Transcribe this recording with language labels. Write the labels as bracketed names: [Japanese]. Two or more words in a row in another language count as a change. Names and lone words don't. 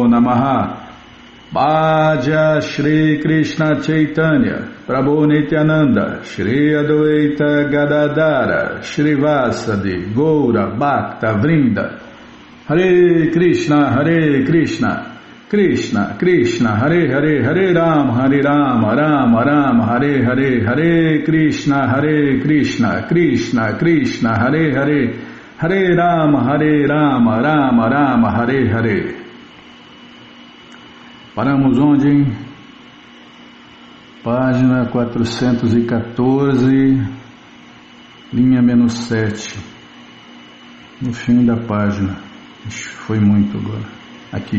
[Sanskrit] नमः भज श्री कृष्ण चैतन्य प्रभु नित्यानन्द श्री अद्वैत गदाधर श्री वासादि गौर भक्त वृन्द हरे कृष्ण कृष्ण कृष्ण हरे हरे हरे राम राम राम हरे हरे हरे कृष्ण कृष्ण कृष्ण हरे हरे हरे राम राम राम हरे हरे. [Portuguese] Paramos onde? Página 414, linha -7, no fim da página. Foi muito agora. Aqui.